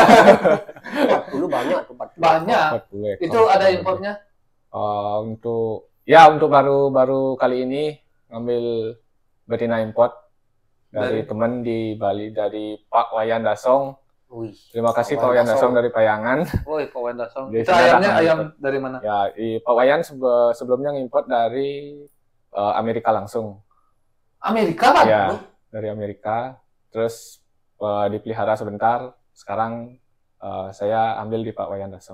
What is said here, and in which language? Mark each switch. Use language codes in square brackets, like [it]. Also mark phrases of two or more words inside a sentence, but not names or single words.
[id] 40 banyak tuh. 40. Banyak. 40 ekor. Itu ada impornya? Untuk baru kali ini ngambil betina import dari teman di Bali, dari Pak Wayan Dasong. Wih. Terima kasih Pak Wayan Wayan Dasong Dasong. dari Payangan. Woi, Pak Wenda Song. Jadi Itu sini ada ayamnya ayam import. dari mana? Ya, Pak Wayan sebelumnya ngimport dari Amerika langsung. Amerika kan? Ya, dari Amerika. Terus dipelihara sebentar. Sekarang saya ambil di Pak Wayan Dasong.